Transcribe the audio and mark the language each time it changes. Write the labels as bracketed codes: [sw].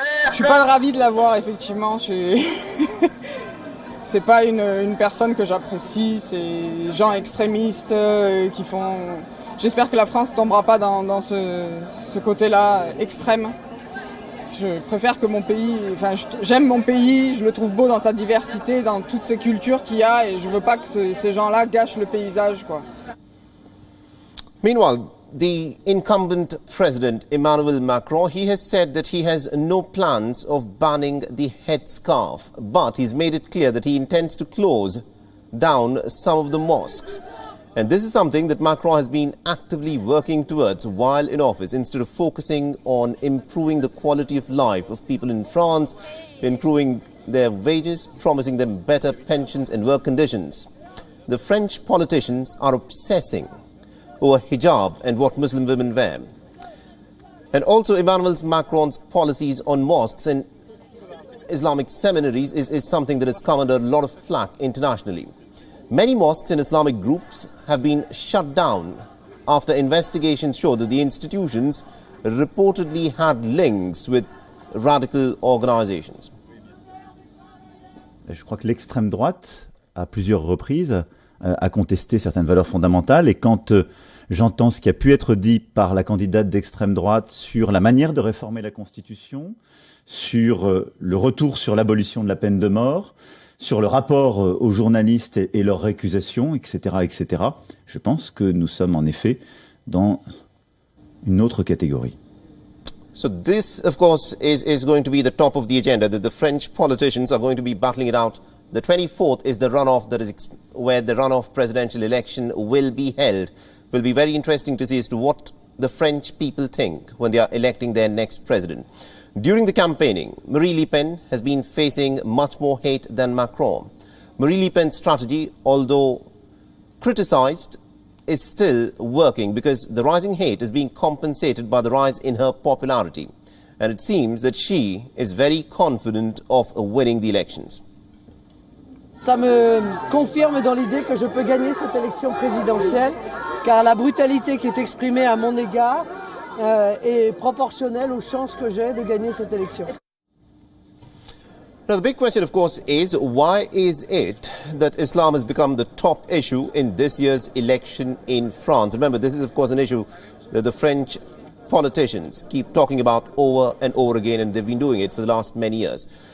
[fr] Je suis pas ravi de la voir, effectivement. C'est pas une personne que j'apprécie, c'est des gens extrémistes qui font... J'espère que la France tombera pas dans ce côté-là extrême. Je préfère que mon pays... Enfin, j'aime mon pays, je le trouve beau dans sa diversité, dans toutes ces cultures qu'il y a, et je veux pas que ces gens-là gâchent le paysage, quoi. [en] Meanwhile, the incumbent president, Emmanuel Macron, he has said that he has no plans of banning the headscarf, but he's made it clear that he intends to close down some of the mosques. And this is something that Macron has been actively working towards while in office, instead of focusing on improving the quality of life of people in France, improving their wages, promising them better pensions and work conditions. The French politicians are obsessing over hijab and what Muslim women wear. And also Emmanuel Macron's policies on mosques and Islamic seminaries is something that has come under a lot of flack internationally. Many mosques and Islamic groups have been shut down after investigations show that the institutions reportedly had links with radical organizations. [fr] Je crois que l'extrême droite, à plusieurs reprises, a contesté certaines valeurs fondamentales, et quand j'entends ce qui a pu être dit par la candidate d'extrême droite sur la manière de réformer la Constitution, sur le retour sur l'abolition de la peine de mort, sur le rapport aux journalistes et leurs récusations, etc., etc., je pense que nous sommes en effet dans une autre catégorie. [en] So this, of course, is going to be the top of the agenda, that the French politicians are going to be battling it out. The 24th is the runoff, that is where the runoff presidential election will be held. Will be very interesting to see as to what the French people think when they are electing their next president. During the campaigning, Marie Le Pen has been facing much more hate than Macron. Marie Le Pen's strategy, although criticized, is still working because the rising hate is being compensated by the rise in her popularity. And it seems that she is very confident of winning the elections. [fr] Ça me confirme dans l'idée que je peux gagner cette élection présidentielle, car la brutalité qui est exprimée à mon égard est proportionnelle aux chances que j'ai de gagner cette élection. [en] Now, the big question, of course, is why is it that Islam has become the top issue in this year's election in France? Remember, this is, of course, an issue that the French politicians keep talking about over and over again, and they've been doing it for the last many years.